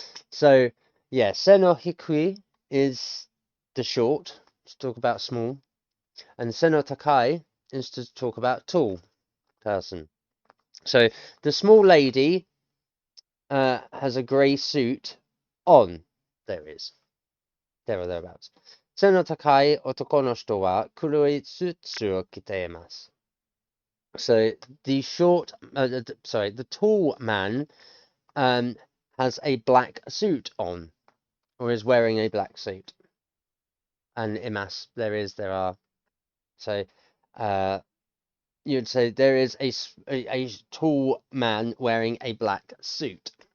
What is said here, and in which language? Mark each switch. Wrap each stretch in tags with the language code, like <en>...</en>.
<en>So, yeah, seno hikui is the short, to talk about small, and seno takai is to talk about tall person. So, the small lady has a grey suit on. There or thereabouts.</en> <ja>背の高い男の人は黒いスーツを着ています。</ja> <en>So the the tall man has a black suit on, or is wearing a black suit. And imas, there are. So you'd say there is a tall man wearing a black suit.</en>